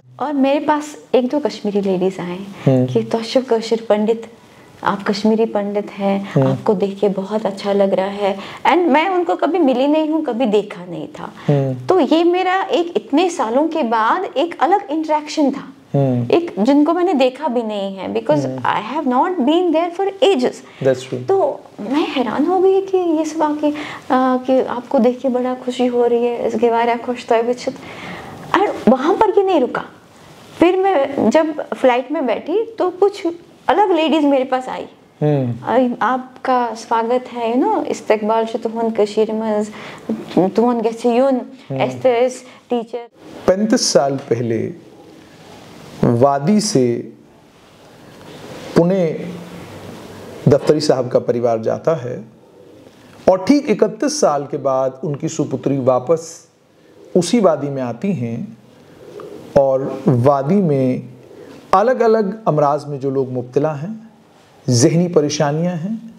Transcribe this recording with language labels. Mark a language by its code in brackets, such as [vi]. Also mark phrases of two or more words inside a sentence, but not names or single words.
[hi] और मेरे पास एक दो कश्मीरी लेडीज आए कि [ks] तोशुफ कश्मीर पंडित, [hi] आप कश्मीरी पंडित हैं, आपको देख के बहुत अच्छा लग रहा है। एंड मैं उनको कभी मिली नहीं हूँ, कभी देखा नहीं था, तो ये मेरा एक इतने सालों के बाद एक अलग इंटरेक्शन था, एक जिनको मैंने देखा भी नहीं है, [en] because I have not been there for ages. [hi] तो मैं हैरान हो गई कि ये सब आके कि आपको देख के बड़ा खुशी हो रही है, इसके बारे में खुश तो वहाँ पर ये नहीं रुका। फिर मैं जब फ्लाइट में बैठी तो कुछ अलग लेडीज मेरे पास आई, आपका स्वागत है, [en] you know [hi] इस्तकबाल से [ks] तुहन कशीर मज तुहन गसे यून एस्तेस टीचर। [hi] 35 साल पहले वादी से पुणे दफ्तरी साहब का परिवार जाता है और ठीक 31 साल के बाद उनकी सुपुत्री वापस उसी वादी में आती हैं और वादी में अलग अलग अमराज में जो लोग मुब्तला हैं, ज़हनी परेशानियां हैं,